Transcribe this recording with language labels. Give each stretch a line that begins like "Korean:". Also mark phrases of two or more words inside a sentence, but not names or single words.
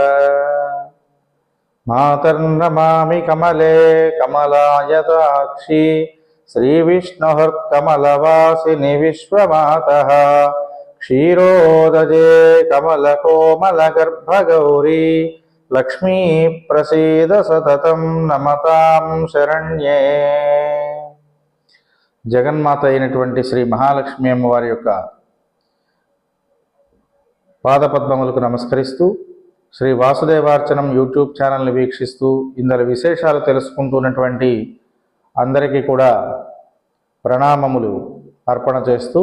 Sanskrit: मातर्नमामि कमले कमलायताक्षी श्रीविष्णुर्कमलवासिनि विश्वमातः। क्षीरोदजे कमलकोमलगर्भगौरी लक्ष्मी प्रसीद सततं नमतां शरण्ये।
Telugu: జగన్మాత అయినటువంటి శ్రీ మహాలక్ష్మి అమ్మవారి యొక్క పాదపద్మములకు నమస్కరిస్తూ శ్రీ వాసుదేవార్చనం
English: YouTube channel
Telugu: వీక్షిస్తూ ఇందులో విశేషాలు తెలుసుకుంటున్నటువంటి అందరికీ కూడా ప్రణామములు అర్పణ చేస్తూ